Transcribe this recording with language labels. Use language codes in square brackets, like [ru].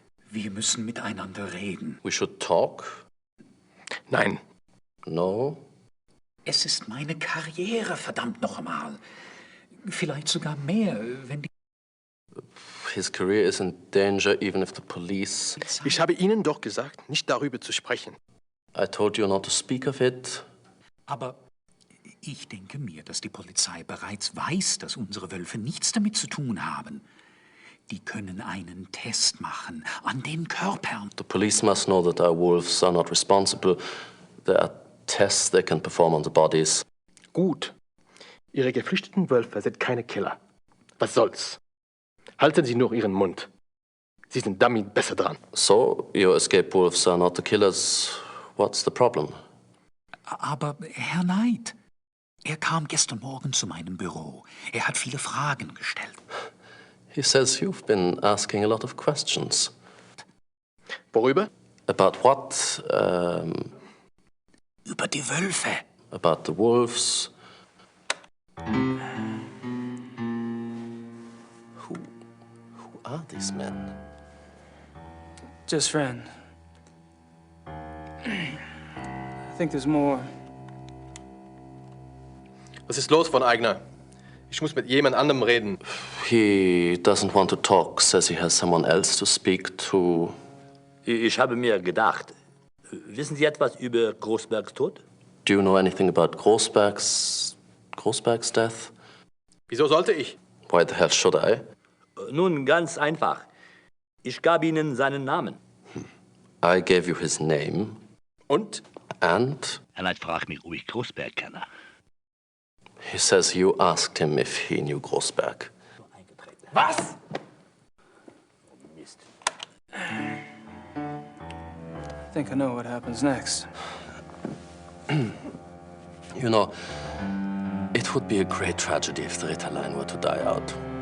[de] Wir müssen miteinander reden. [en] We should talk? [de] Nein. [en] No? [de] Es ist meine Karriere, verdammt noch einmal. Vielleicht sogar mehr, wenn die... [en] His career is in danger even if the police... [de] Ich habe Ihnen doch gesagt, nicht darüber zu sprechen. [en] I told you not to speak of it. [de] Aber ich denke mir, dass die Polizei bereits weiß, dass unsere Wölfe nichts damit zu tun haben. Die können einen Test machen an den Körpern. [en] The police must know that our wolves are not responsible. There are tests they can perform on the bodies. [de] Gut. Ihre geflüchteten Wölfe sind keine Killer. Was soll's? Halten Sie nur Ihren Mund. Sie sind damit besser dran. [en] So, your escaped wolves are not the killers. What's the problem? [de] Aber Herr Knight, er kam gestern Morgen zu meinem Büro. Er hat viele Fragen gestellt. [en] He says you've been asking a lot of questions. [de] Worüber? [en] About what? [de] Über die Wölfe. [en] About the wolves. Who are these men? Just friend. I think there's more. [de] Was ist los, von Aigner? Ich muss mit jemand anderem reden. [en] He doesn't want to talk, says he has someone else to speak to. [de] Ich habe mir gedacht, wissen Sie etwas über Großbergs Tod? [en] Do you know anything about Großberg's death? [de] Wieso sollte ich? [en] Why the hell should I? [de] Nun, ganz einfach. Ich gab Ihnen seinen Namen. [en] I gave you his name. [de] Und? [en] And? [de] Herr Knight fragt mich, ob ich Großberg kenne. [en] He says you asked him if he knew Großberg. [de] Was? Mist. [en] I think I know what happens next. You know, it would be a great tragedy if the Ritterline were to die out.